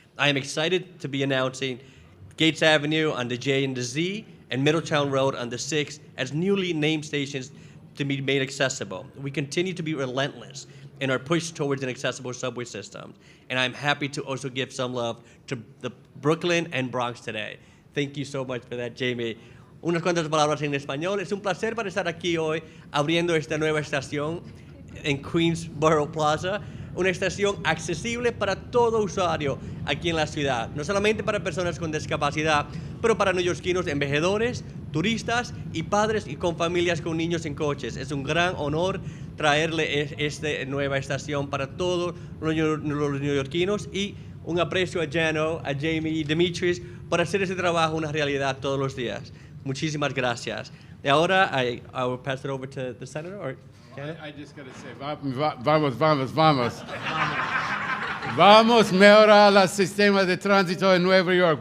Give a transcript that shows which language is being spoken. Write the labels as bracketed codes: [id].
[en] I am excited to be announcing Gates Avenue on the J and the Z and Middletown Road on the 6 as newly named stations to be made accessible. We continue to be relentless in our push towards an accessible subway system. And I'm happy to also give some love to the Brooklyn and Bronx today. Thank you so much for that, Jamie. [es] Unas cuantas palabras en español. Es un placer para estar aquí hoy abriendo esta nueva estación en Queensboro Plaza, una estación accesible para todo usuario aquí en la ciudad, no solamente para personas con discapacidad, pero para neoyorquinos envejecedores, turistas y padres y con familias con niños en coches. Es un gran honor traerle esta nueva estación para todos los neoyorquinos y un aprecio a Jano, a Jamie y Demetrius por hacer ese trabajo una realidad todos los días. Muchísimas gracias. Y ahora [en] I will pass it over to the senator. Or I just got to say, [es] vamos, vamos, vamos. Vamos mejorar el sistema de tránsito en Nueva York.